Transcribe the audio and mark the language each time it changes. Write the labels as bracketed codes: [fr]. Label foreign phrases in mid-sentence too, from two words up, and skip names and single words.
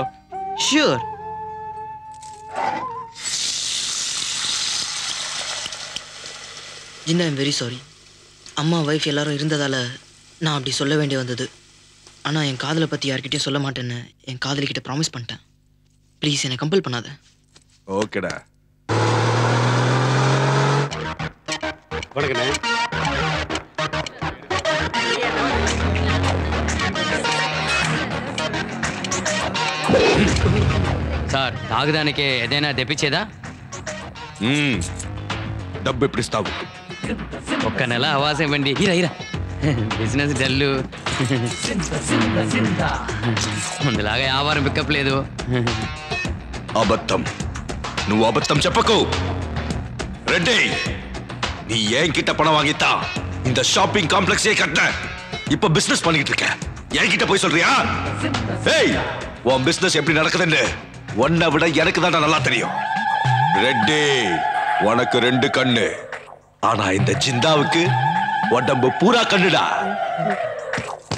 [ta] ஷூர். ஜின்னா, [en] I'm very sorry. [ta] அம்மா வைஃப் எல்லாரும் இருந்ததால நான் அப்படி சொல்ல வேண்டி வந்தது. ஆனா என் காதலை பத்தி யார்கிட்டயும் சொல்ல மாட்டேன்னு என் காதலிக்கிட்ட ப்ராமிஸ் பண்ணிட்டேன். ப்ளீஸ் என்னை கம்பல் பண்ணாத. ஓகேடா. வணக்கண்ணே. [te] సార్ తాగడానికి ఏదైనా తెప్పించేదా? డబ్బు ఎప్పుడు ఇస్తావు? ఒక్క నెల అవాసం ఇవ్వండి. ఇరా ఇరా, [en] business dull, [te] ముందులాగా వ్యాపారం పికప్ లేదు. అబద్ధం, నువ్వు అబద్ధం చెప్పకు. [ta] ரெட்டி, நீ என்கிட்ட பணம் வாங்கிட்டா இந்த [en] shopping complex [ta] கட்ட. இப்ப பிசினஸ் பண்ணிட்டு இருக்க, என்கிட்ட போய் சொல்றியா? உன் பிசினஸ் எப்படி நடக்குதுன்னு உன்னை விட எனக்கு தான் நல்லா தெரியும். ரெட்டி, உனக்கு 2 கண்ணு, ஆனா இந்த ஜிந்தாவுக்கு உடம்பு பூரா கண்ணுடா.